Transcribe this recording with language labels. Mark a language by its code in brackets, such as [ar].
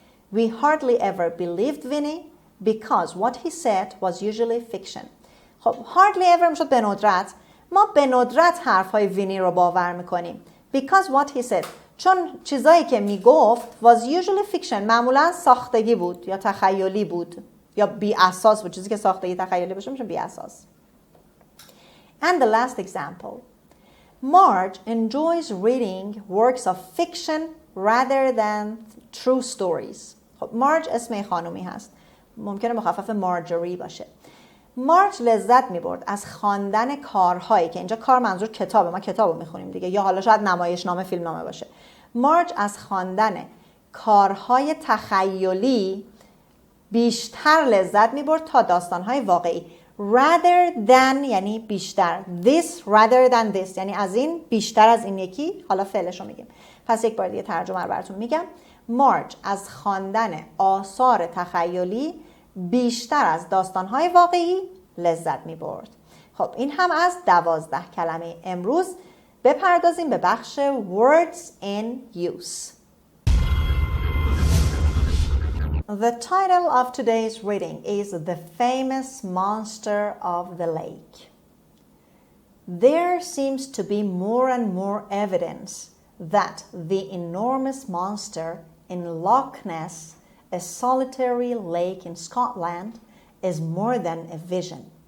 [en] We hardly ever believed Vinny because what he said was usually fiction. [fa] خب hardly ever میشد به ندرت. ما به ندرت حرفهای وینی رو باور میکنیم. [en] Because what he said. [fa] چون چیزایی که میگفت [en] was usually fiction. [fa] معمولا ساختگی بود یا تخیلی بود یا بی اساس بود. چیزی که ساختگی تخیلی باشه میشه بی اساس. [en] And the last example. Marge enjoys reading works of fiction rather than true stories. [fa] خب مارج اسم خانومی هست. ممکنه مخفف مارجوری باشه. مارج لذت می‌برد از خواندن کارهایی که اینجا کار منظور کتابه، ما کتابو می‌خونیم دیگه، یا حالا شاید نمایشنامه، فیلمنامه باشه. مارج از خواندن کارهای تخیلی بیشتر لذت می‌برد تا داستان‌های واقعی. rather than یعنی بیشتر. [en] this rather than this [fa] یعنی از این بیشتر از این یکی. حالا فعلشو میگیم. پس یک بار دیگه ترجمه رو براتون میگم. مارج از خواندن آثار تخیلی بیشتر از داستان‌های واقعی لذت می‌برد. خب این هم از 12 کلمه امروز. بپردازیم به بخش words in use. [en] The title of today's reading is The Famous Monster of the Lake. There seems to be more and more evidence that the enormous monster in Loch Ness, a solitary lake in Scotland, is more than a vision.